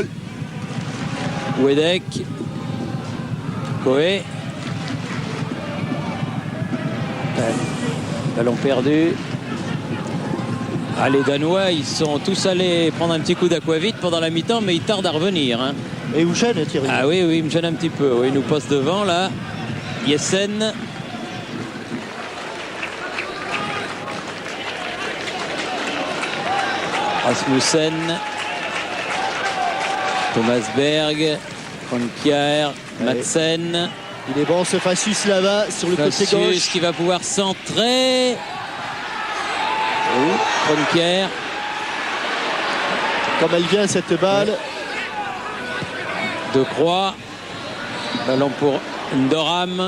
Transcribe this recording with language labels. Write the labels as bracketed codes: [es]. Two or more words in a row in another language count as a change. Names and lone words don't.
[fr] Wedek. Coé. Ballon perdu. Ah, les Danois, ils sont tous allés prendre un petit coup d'aquavit pendant la mi-temps, mais ils tardent à revenir. Hein. Et où gêne, Thierry? Ah oui, il me gêne un petit peu. Oui, il nous passe devant là. Jessen. Rasmussen. Thomas Berg. Kroenkier. Madsen. Il est bon ce Facius là-bas sur le côté gauche. Qui va pouvoir centrer. Kroenkier. Comme elle vient cette balle. De Croix. Ballon pour Ndoram.